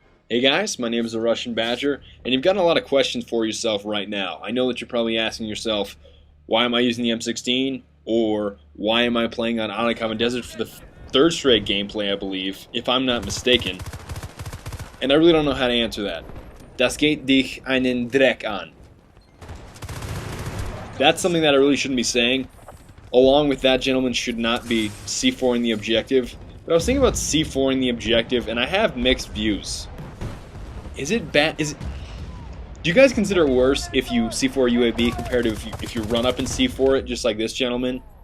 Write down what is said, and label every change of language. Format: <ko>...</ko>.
<en>Hey guys, my name is the Russian Badger, and you've got a lot of questions for yourself right now. I know that you're probably asking yourself, why am I using the M16? Or why am I playing on Atacama Desert for the third straight gameplay, I believe, if I'm not mistaken. And I really don't know how to answer that.</en> <de>Das geht dich einen Dreck an.</de> <en>That's something that I really shouldn't be saying. Along with that, gentlemen, should not be C4ing the objective. But I was thinking about C4ing the objective, and I have mixed views. Is it bad? Do you guys consider it worse if you C4 UAV compared to if you run up and C4 it, just like this gentleman?</en>